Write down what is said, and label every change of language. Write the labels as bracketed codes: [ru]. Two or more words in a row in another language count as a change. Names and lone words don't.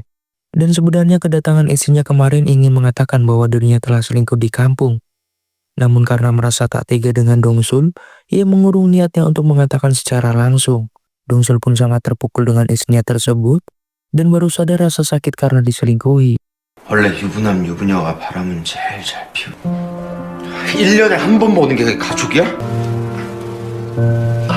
[id] Dan sebenarnya kedatangan istrinya kemarin ingin mengatakan bahwa dirinya telah selingkuh di kampung. Namun karena merasa tak tega dengan Dongsul, ia mengurung niatnya untuk mengatakan secara langsung. Dongsul pun sangat terpukul dengan istrinya tersebut dan baru sadar rasa sakit karena diselingkuhi. [ko] 원래 유부남 유부녀가 바람은 제일 잘 피우. 1년에 한 번 보는 게 그게 가족이야?